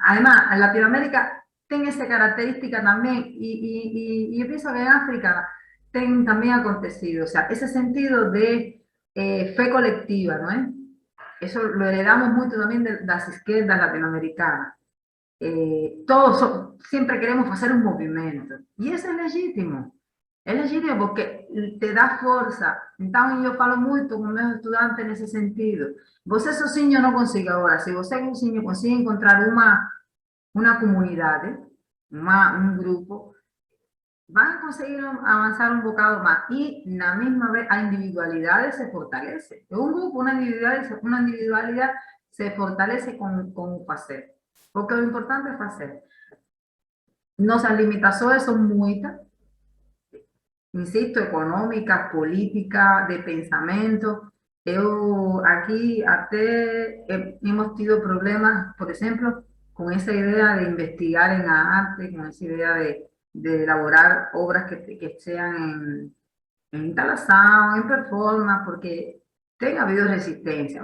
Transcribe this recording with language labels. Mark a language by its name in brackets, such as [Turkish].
[Portuguese] Además, Latinoamérica tem essa característica também, e eu penso que em África tem também acontecido, o sea, esse sentido de fe colectiva, ¿no es? [Spanish] Eso lo heredamos mucho también de las izquierdas latinoamericanas. Todos siempre queremos hacer un movimiento, y eso es legítimo. [Portuguese] É legítimo porque te dá força. Então, eu falo muito com meus estudantes nesse sentido. Você sozinho não consegue agora. Se você sozinho consegue encontrar uma comunidade, um grupo, vai conseguir avançar um bocado mais. E, na mesma vez, a individualidade se fortalece. Um grupo, uma individualidade se fortalece com o fazer. Porque o importante é fazer. Nossas limitações são muitas. [Spanish] Insisto, económicas, políticas, de pensamiento. Aquí hemos tenido problemas, por ejemplo, con esa idea de investigar en la arte, con esa idea de elaborar obras que sean en instalación, en performance, porque ha habido resistencia.